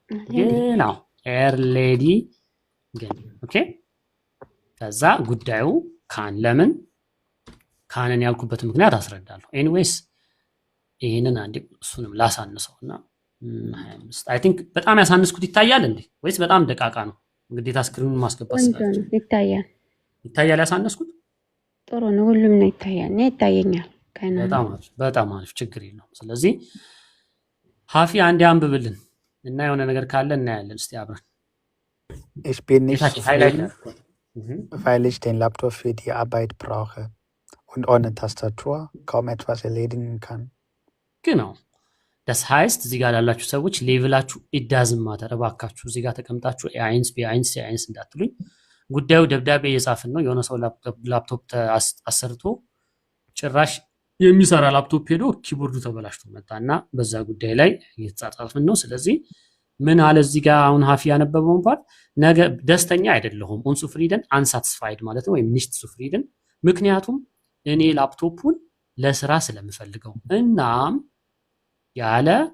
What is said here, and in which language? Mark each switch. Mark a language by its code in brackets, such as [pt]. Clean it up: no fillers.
[am] genau ኤርሌዲ ግን ኦኬ ከዛ ጉዳዩ ለምን ካንን ያልኩበት ምክንያት አስረዳለሁ። ኤኒዌይስ ይሄንን አንዴ እሱንም ላሳንሰውና 25 አይ ቲንክ በጣም ያሳንስኩት ይታያል እንዴ ወይስ በጣም ደቃቃ ነው? ግዴታ ስክሪኑን ማስገባት ስላችሁ ይታያል ያሳነስኩት? ጥሩ ነው። ሁሉም ነው ይታያል። እኔ ይታየኛል። በጣም አሪፍ ችግር የለውም። ስለዚህ ሀፊ አንዴ አንብብልን እና የሆነ ነገር ካለ እናያለን። እስቲ አብረን [de] Ich bin nicht zufrieden, weil ich den Laptop für die Arbeit brauche und ohne Tastatur kaum etwas erledigen kann. Genau. Das heißt, [am] እዚህ ጋር ላላችሁ ሰዎች ሌቭላችሁ ኢዳዝም ማተር እባካችሁ እዚህ ጋር ተቀምጣችሁ ኤ1 ቢ1 ሲ1 እንዳትሉኝ። ጉዳዩ ደብዳቤ እየጻፍን ነው። የሆነ ሰው ላፕቶፕ አሰርቶ ጭራሽ የሚሰራ ላፕቶፕ ሄዶ ኪቦርዱ ተበላሽቶ መጣና በዛ ጉዳይ ላይ እየተጻጻፍን ነው። ስለዚህ ምን አለ እዚህ ጋር አሁን ሀፊ ያነበበውን ፓርት ነገ ደስተኛ አይደለሁም ኡንሱፍሪደን አንሳትስፋይድ ማለት ነው ወይም ኒሽት ሱፍሪደን ምክንያቱም እኔ ላፕቶፑን ለስራ ስለምፈልገው እናም ያለ